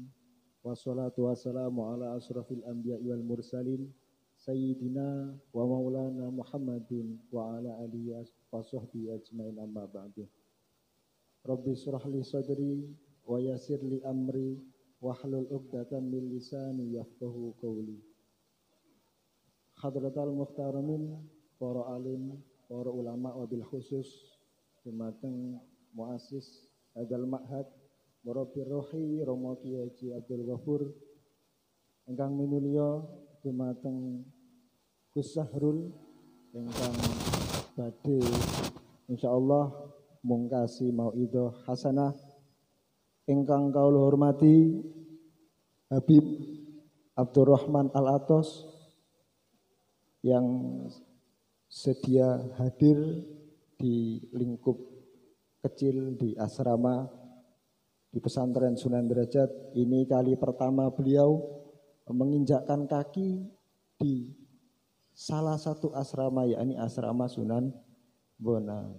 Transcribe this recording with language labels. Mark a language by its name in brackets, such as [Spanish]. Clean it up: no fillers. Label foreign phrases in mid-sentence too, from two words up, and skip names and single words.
[Arabic] والصلاة والسلام على أشرف الأنبياء والمرسلين سيدنا ومولانا محمد وعلى آله وصحبه أجمعين، أما بعد. رب اشرح لي صدري ويسر لي أمري واحلل عقدة من لساني يفقهوا قولي. حضرة المحترمين, [Javanese] para alim, para ulama [Arabic] وبالخصوص dumateng مؤسس هذا المعهد مربي الروح [Javanese] Romo Kiai Haji Abdul Ghafur, ingkang minulya dumateng Gus Sahrul ingkang badhe insyaallah mungkasi [Arabic] موعظة حسنة, [Javanese] ingkang kawula hormati Habib Abdurrahman Al-Atos [Indonesian] yang sedia hadir di lingkup kecil di asrama di pesantren Sunan Derajat. Ini kali pertama beliau menginjakkan kaki di salah satu asrama, yakni asrama Sunan Bonang.